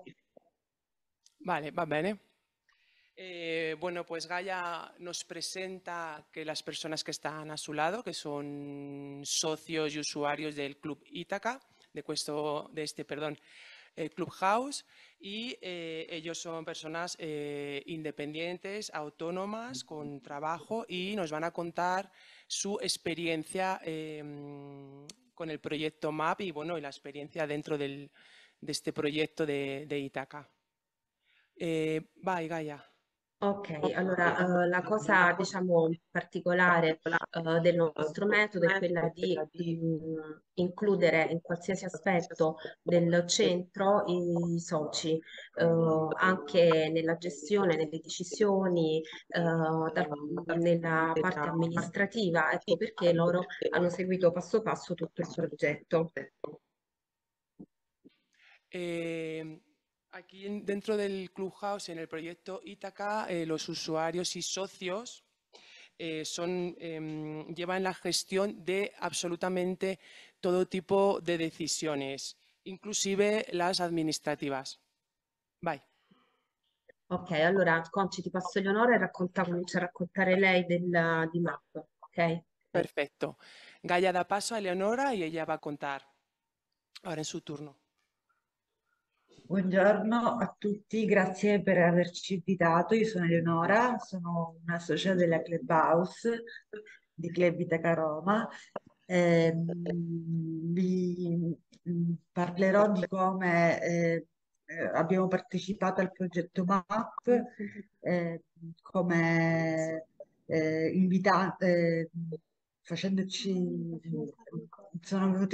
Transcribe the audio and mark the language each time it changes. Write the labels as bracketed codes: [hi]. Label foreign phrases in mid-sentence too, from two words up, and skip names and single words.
[es] Vale, [it] va bene. [es] Bueno, pues Gaia nos presenta que las personas que están a su lado, que son socios y usuarios del Club Ítaca, Clubhouse, y ellos son personas independientes, autónomas, con trabajo y nos van a contar su experiencia con el proyecto MAP y, bueno, y la experiencia dentro de este proyecto de Ítaca. [it] Vai, Gaia. Ok, allora la cosa diciamo particolare del nostro metodo è quella di includere in qualsiasi aspetto del centro i soci, anche nella gestione, nelle decisioni, nella parte amministrativa. Ecco perché loro hanno seguito passo passo tutto il progetto. [es] Aquí dentro del Clubhouse, en el proyecto Ítaca, los usuarios y socios llevan la gestión de absolutamente todo tipo de decisiones, inclusive las administrativas. [it] Vai. Ok, allora Conci ti passo l'onore e comincia a raccontare lei di MAP, ok? [es] Perfecto. Gaia da paso a Eleonora y ella va a contar. Ahora en su turno. [it] Buongiorno a tutti, grazie per averci invitato. Io sono Eleonora, sono una socia della Clubhouse di Club Itaca Roma. Vi parlerò di come abbiamo partecipato al progetto MAP, come facendoci, sono venuti